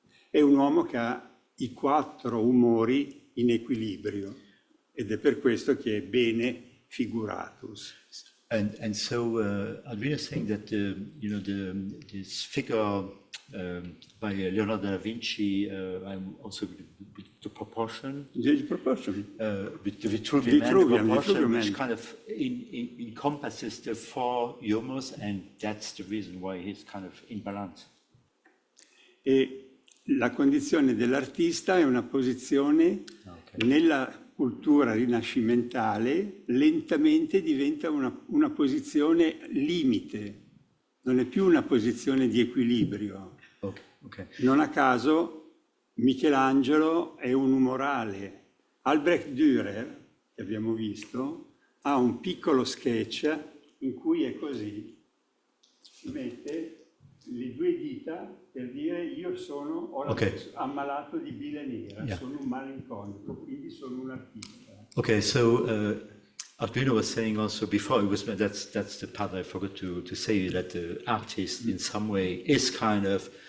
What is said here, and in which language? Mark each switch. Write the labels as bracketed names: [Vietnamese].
[Italian] È un uomo che ha i 4 umori in equilibrio ed è per questo che è bene figuratus. [English] And so Arduino is saying that this figure by Leonardo da Vinci, also with the proportion, The proportion. with the Vitruvian proportion, which kind of encompasses the 4 humors, and that's the reason why he's kind of in balance. [Italian] E la condizione dell'artista è una posizione nella cultura rinascimentale, lentamente diventa una posizione limite, non è più una posizione di equilibrio. [English] Okay. [Italian] Non a caso Michelangelo è un umorale. Albrecht Dürer, che abbiamo visto, ha un piccolo sketch in cui è così. Si mette le 2 dita per dire io sono ammalato di bile nera, sono un malinconico, quindi sono un artista. [English] Okay, so Arduino was saying also before, that's the part I forgot to say, that the artist in some way is kind of